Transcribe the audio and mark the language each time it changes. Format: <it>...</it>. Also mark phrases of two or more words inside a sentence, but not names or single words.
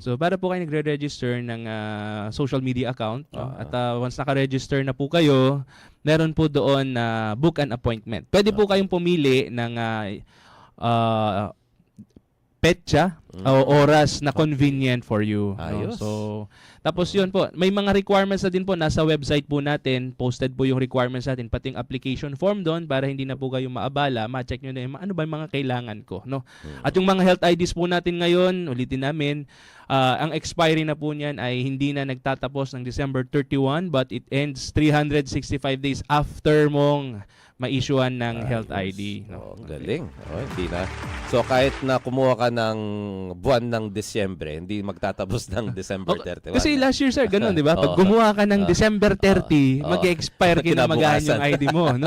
<tl>So, para po kayo nagre-register ng</tl> <en>social media account.</en> <tl>No? At once naka-register na po kayo, meron po doon na</tl> <en>book an appointment.</en> <tl>Pwede po kayong pumili ng petsa o oras na</tl> <en>convenient for you.</en> <tl>No? Ayos. So, tapos yun po, may mga requirements na din po nasa website po natin, posted po yung requirements natin, pati yung application form doon para hindi na po kayo maabala, ma-check nyo na yung ano ba yung mga kailangan ko. No? At yung mga health IDs po natin ngayon, ulitin namin, ang expiry na po niyan ay hindi na nagtatapos ng December 31</tl> <en>but it ends 365 days after mong ma-issuean ng health ID.</en> <tl>No? Oh, galing. Oh, hindi na. So, kahit na kumuha ka ng buwan ng Disyembre, hindi magtatapos ng December 31. Kasi</tl> <en>last year, sir,</en> <tl>ganun, di ba? Pag gumawa ka ng December 30, mag-expire kinamagahan yung ID mo, no?</tl>